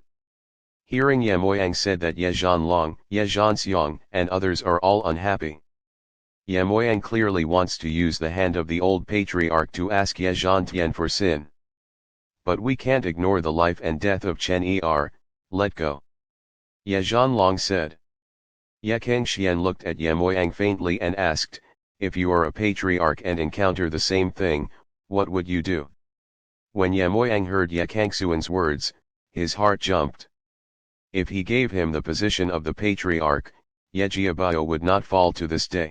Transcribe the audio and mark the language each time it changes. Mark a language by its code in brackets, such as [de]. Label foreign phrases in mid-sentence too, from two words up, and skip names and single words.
[en] Hearing Ye Moyang said that Ye Zhanlong, Ye Zhanxiang, and others are all unhappy. Ye Moyang clearly wants to use the hand of the old patriarch to ask Ye Zhantian for sin. But we can't ignore the life and death of Chen Er, let go. Ye Zhanlong said. Ye Kangxian looked at Ye Moyang faintly and asked, if you are a patriarch and encounter the same thing, what would you do? When Ye Moyang heard Ye Kangxuan's words, his heart jumped. If he gave him the position of the patriarch, Ye Jiabao would not fall to this day.